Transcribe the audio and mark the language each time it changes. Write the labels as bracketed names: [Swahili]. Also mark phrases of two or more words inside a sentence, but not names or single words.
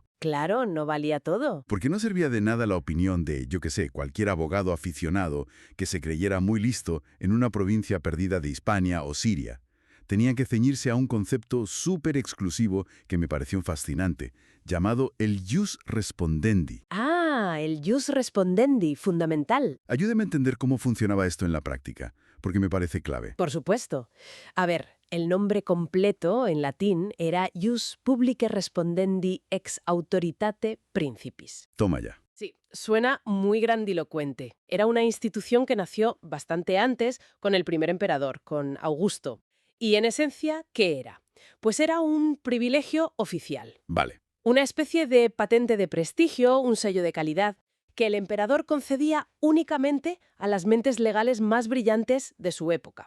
[Spanish] Claro, no valía todo. Porque no servía de nada la opinión de, yo qué sé, cualquier abogado aficionado que se creyera muy listo en una provincia perdida de Hispania o Siria. Tenían que ceñirse a un concepto súper exclusivo que me pareció fascinante, llamado el [Latin] jus respondendi. [Spanish] Ah, el [Latin] jus respondendi, [Spanish] fundamental. Ayúdeme a entender cómo funcionaba esto en la práctica, porque me parece clave. Por supuesto. A ver, el nombre completo en latín era [Latin] jus publicae respondendi ex autoritate principis. [Spanish] Toma ya. Sí, suena muy grandilocuente. Era una institución que nació bastante antes con el primer emperador, con Augusto. Y en esencia, ¿qué era? Pues era un privilegio oficial. Vale. Una especie de patente de prestigio, un sello de calidad, que el emperador concedía únicamente a las mentes legales más brillantes de su época.